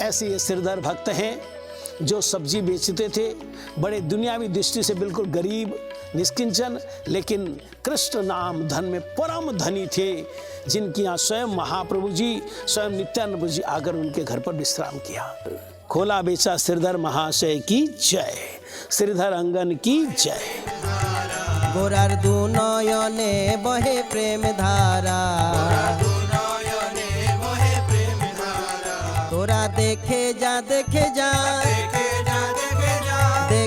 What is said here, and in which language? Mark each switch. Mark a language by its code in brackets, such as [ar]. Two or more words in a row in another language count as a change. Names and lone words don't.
[hi] ऐसे ये श्रीधर भक्त हैं जो सब्जी बेचते थे, बड़े दुनियावी दृष्टि से बिल्कुल गरीब निष्किंचन, लेकिन कृष्ण नाम धन में परम धनी थे, जिनकी यहाँ स्वयं महाप्रभु जी, स्वयं नित्यानंद जी आकर उनके घर पर विश्राम किया। खोला बेचा श्रीधर महाशय की जय, श्रीधर अंगन की जय। [bn] গোরার দু নয়নে বহে প্রেম ধারা, তোরা দেখে যা দেখে যা,